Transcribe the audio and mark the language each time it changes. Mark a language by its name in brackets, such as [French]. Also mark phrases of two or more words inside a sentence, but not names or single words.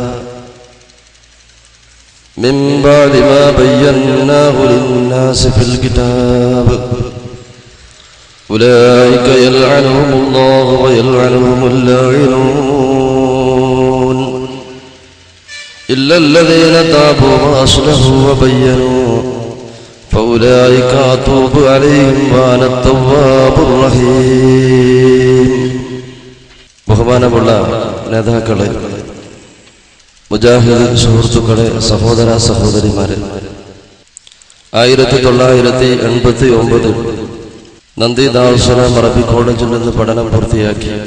[Arabic] من بعد ما بيناه للناس في الكتاب أولئك يلعنهم الله ويلعنهم اللاعنون إلا الذين تابوا وأصلحوا وبينوا فأولئك أتوب عليهم وأنا التواب الرحيم. [Malayalam] ബഹുമാനമുള്ള നേതാക്കളെ, മുജാഹിദ് സുഹൃത്തുക്കളെ, സഹോദര സഹോദരിമാരെ, 1989 നന്ദി ദാറുസ്സലാം അറബി കോളേജിൽ നിന്ന് പഠനം പൂർത്തിയാക്കി